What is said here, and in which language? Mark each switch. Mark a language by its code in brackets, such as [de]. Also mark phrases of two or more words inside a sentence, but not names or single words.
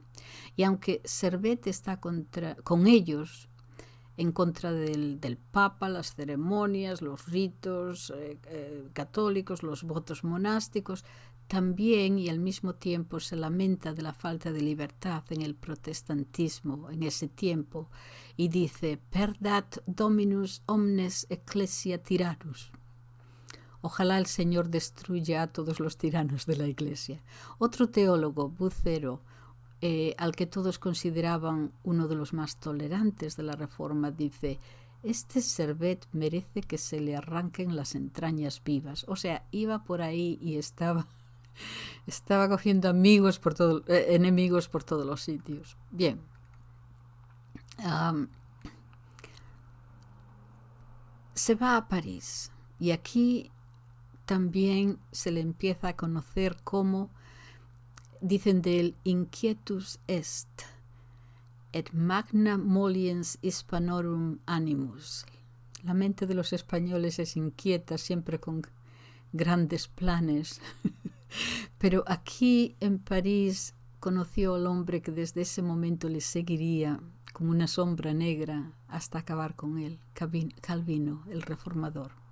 [es] Y aunque Servet está con ellos, en contra del Papa, las ceremonias, los ritos católicos, los votos monásticos, también y al mismo tiempo se lamenta de la falta de libertad en el protestantismo en ese tiempo y dice, [la] perdat dominus omnes ecclesia tyrannus. [es] Ojalá el Señor destruya a todos los tiranos de la Iglesia. Otro teólogo, Bucero, al que todos consideraban uno de los más tolerantes de la Reforma, dice, este Servet merece que se le arranquen las entrañas vivas. O sea, iba por ahí y estaba cogiendo enemigos por todos los sitios. Bien. Se va a París y aquí también se le empieza a conocer como, dicen de él, [la] inquietus est, et magna moliens hispanorum animus. [es] La mente de los españoles es inquieta, siempre con grandes planes. Pero aquí en París conoció al hombre que desde ese momento le seguiría como una sombra negra hasta acabar con él, Calvino, el reformador.